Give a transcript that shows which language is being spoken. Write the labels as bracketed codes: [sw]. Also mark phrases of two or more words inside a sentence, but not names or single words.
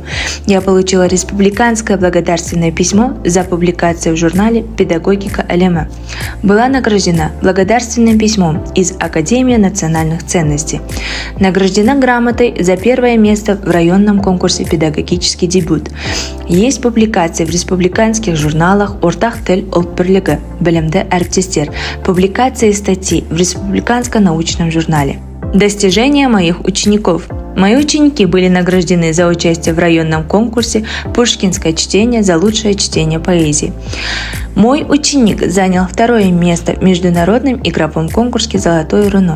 [ru] Я получила республиканское благодарственное письмо за публикацию в журнале «Педагогика ЛМ». Была награждена благодарственным письмом из Академии национальных ценностей. Награждена грамотой за первое место в районном конкурсе «Педагогический дебют». Есть публикации в республиканских журналах «Ортақ тіл ұлт бірлігі», «Білімді әріптестер», публикации статей в республиканском научном журнале. Достижения моих учеников. Мои ученики были награждены за участие в районном конкурсе «Пушкинское чтение» за лучшее чтение поэзии. Мой ученик занял второе место в международном игровом конкурсе «Золотое руно».